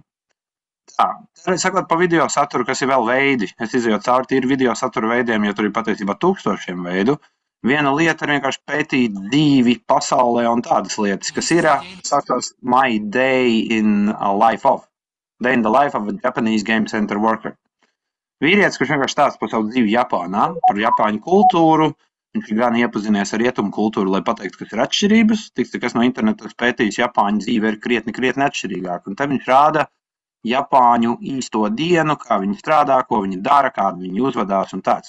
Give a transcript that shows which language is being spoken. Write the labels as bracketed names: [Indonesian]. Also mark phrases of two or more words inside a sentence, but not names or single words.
[Latvian] Tā, sakot pa video saturu, kas ir vēl veidi, es izejot cauri tīri video satura veidiem, jo tur ir patiesībā tūkstošiem veidu. Viena lieta ir vienkārši pētīt dzīvi pasaulē un tādas lietas, kas ir, sakās, [English] My Day in a Life of. [Latvian] Day in the Life of a Japanese Game Center Worker. Vīrietis, kurš vienkārši stāsta par savu dzīvi Japānā, par Japāņu kultūru, viņš ir gan iepazinies ar rietumu kultūru, lai pateiktu, kas ir atšķirības, kas no interneta pētījis Japāņu dzīve ir krietni atšķirīgāk. Un te viņš rāda Japāņu īsto dienu, kā viņi strādā, ko viņi dara, kādi viņi uzvedās un tāds.